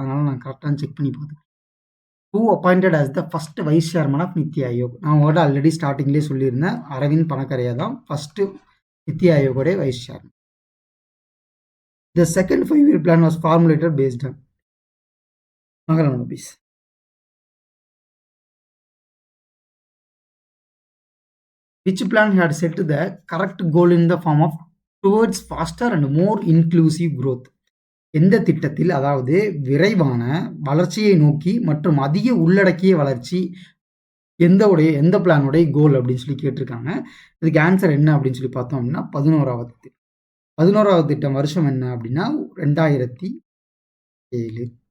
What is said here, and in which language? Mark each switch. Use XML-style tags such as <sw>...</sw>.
<ta>அதனால் நான் கரெக்டாக செக் பண்ணி பார்த்தேன்.</ta> <en>Who appointed as the first vice chairman of NITI Aayog?</en> <ta>நான் உங்கள்கிட்ட ஆல்ரெடி ஸ்டார்டிங்லேயே சொல்லியிருந்தேன், அரவிந்த் பனகரியா தான் first NITI ஆயோகோடைய vice chairman.</ta> <en>The second 5 year plan was formulated based on Mahalanobis. Which plan had set the correct goal in the form of towards faster and more inclusive growth?</en> <ta>எந்த திட்டத்தில், அதாவது விரைவான வளர்ச்சியை நோக்கி மற்றும் அதிக உள்ளடக்கிய வளர்ச்சி, எந்த பிளானுடைய கோல் அப்படின்னு சொல்லி கேட்டிருக்காங்க. இதுக்கு ஆன்சர் என்ன அப்படின்னு சொல்லி பார்த்தோம் அப்படின்னா 11வது திட்டம். 11வது திட்டம் வருஷம் என்ன அப்படின்னா 2007.</ta>